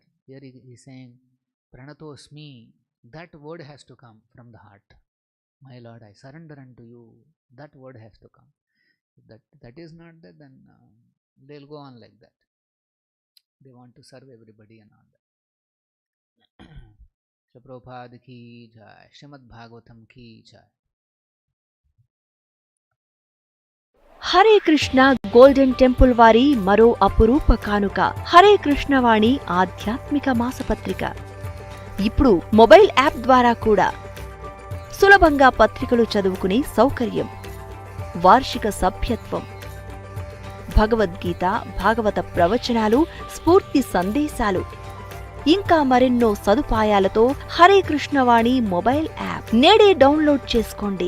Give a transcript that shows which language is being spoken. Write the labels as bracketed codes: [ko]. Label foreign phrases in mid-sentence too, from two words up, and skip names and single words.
[en] Here he is saying, Pranatosmi. That word has to come from the heart. My Lord, I surrender unto you. That word has to come. If that is not there, then they'll go on like that. They want to serve everybody and all that. [hi] श्री प्रभुपाद की जय, श्रीमद् भागवतम् की जय. [te] హరే కృష్ణ గోల్డెన్ టెంపుల్ వారి మరో అపురూప కానుక హరే కృష్ణ వాణి ఆధ్యాత్మిక మాసపత్రిక. ఇప్పుడు [en] mobile app [te] ద్వారా కూడా సులభంగా పత్రికలు చదువుకునే సౌకర్యం, వార్షిక సభ్యత్వం, భగవద్గీత, భాగవత ప్రవచనాలు, స్ఫూర్తి సందేశాలు, ఇంకా మరెన్నో సదుపాయాలతో హరే కృష్ణ వాణి [en] mobile app [te] నేడే డౌన్లోడ్ చేసుకోండి.